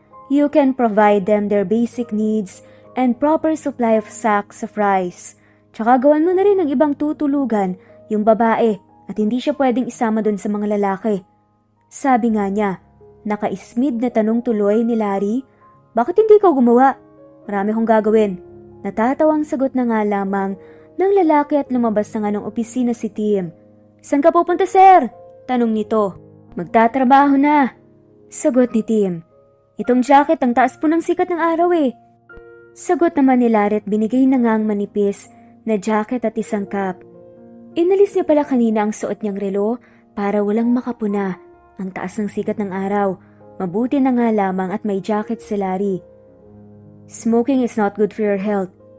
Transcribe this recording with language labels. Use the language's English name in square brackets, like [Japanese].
[English] You can provide them their basic needs and proper supply of sacks of rice. [Filipino] Tsaka gawan mo na rin ng ibang tutulugan, yung babae, at hindi siya pwedeng isama dun sa mga lalaki. Sabi nga niya, naka-ismid na tanong tuloy ni Larry, bakit hindi ko gumawa? Marami kong gagawin. Natatawang sagot na nga lamang ng lalaki at lumabas na nga ng opisina si Tim. Saan ka pupunta sir? Tanong nito. Magtatrabaho na. Sagot ni Tim. Itong jacket ang taas po ng sikat ng araw eh. Sagot naman ni Larry at binigay na nga ang manipis na jacket at isang cap. Inalis niya pala kanina ang suot niyang relo para walang makapuna. Ang taas ng sikat ng araw. Mabuti na nga lamang at may jacket si Larry. [English] Smoking is not good for your health.